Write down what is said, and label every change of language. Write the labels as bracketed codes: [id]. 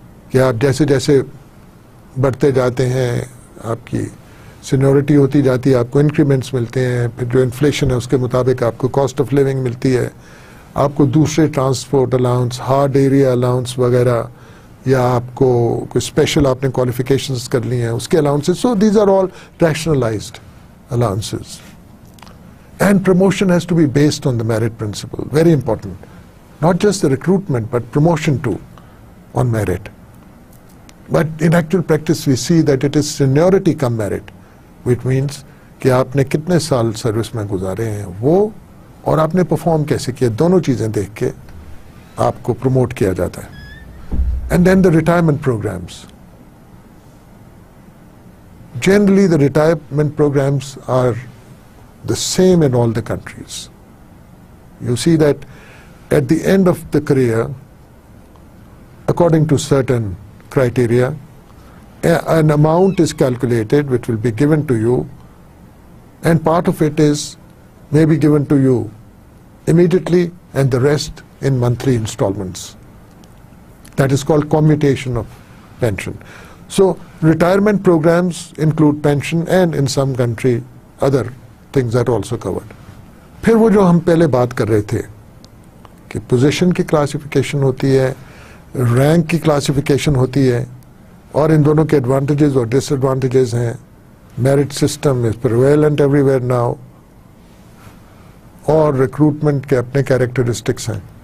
[ur] کہ آپ جیسے جیسے بڑھتے جاتے ہیں آپ کی سینیورٹی ہوتی جاتی ہے, آپ کو انکریمنٹس ملتے ہیں, پھر جو انفلیشن ہے اس کے مطابق آپ کو کاسٹ آف لیونگ ملتی ہے, آپ کو دوسرے transport allowance, hard area allowance وغیرہ, یا آپ کو کوئی اسپیشل آپ نے کوالیفیکیشنز کر لی ہیں اس کے allowances. [en] So these are all rationalised allowances. And promotion has to be based on the merit principle, very important. Not just the recruitment but promotion too on merit. But in actual practice we see that it is seniority come merit, which means [ur] کہ آپ نے کتنے سال service میں گزارے ہیں وہ, اور آپ نے پرفارم کیسے کیا, دونوں چیزیں دیکھ کے آپ کو پروموٹ کیا جاتا ہے. [en] And then the retirement programs. Generally the retirement programs are the same in all the countries. You see that at the end of the career, according to certain criteria, an amount is calculated which will be given to you, and part of it is maybe given to you immediately and the rest in monthly installments. That is called commutation of pension. So retirement programs include pension, and in some country other things are also covered. [ur] پھر وہ جو ہم پہلے بات کر رہے تھے کہ پوزیشن کی کلاسیفیکیشن ہوتی ہے, رینک کی کلاسیفیکیشن ہوتی ہے, اور ان دونوں کے ایڈوانٹیجز اور ڈس ایڈوانٹیجز ہیں. [en] merit system is prevalent everywhere now, [ur] اور ریکروٹمنٹ کے اپنے کیریکٹرسٹکس ہیں.